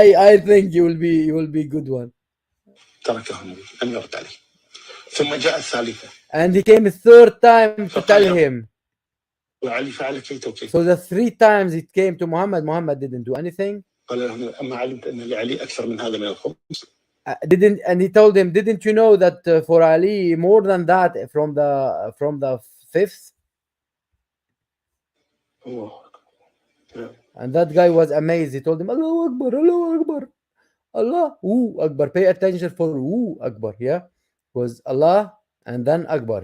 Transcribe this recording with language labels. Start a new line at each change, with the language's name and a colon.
English: I think you will be good one.
Arabic: تركه النبي لم يرد عليه. ثم جاء الثالثة.
English: And he came a third time to tell him.
Arabic: وعلي فعل كيت وكيت.
English: So the 3 times it came to Muhammad, Muhammad didn't do anything.
Arabic: قال له أما علمت أن لعلي أكثر من هذا من الخمس.
English: And he told him, didn't you know that for Ali more than that from the 5th? Oh. Yeah. And that guy was amazed. He told him, Allahu Akbar, Allahu Akbar, Allahu Akbar. Pay attention for Allahu Akbar. Was Allah and then Akbar.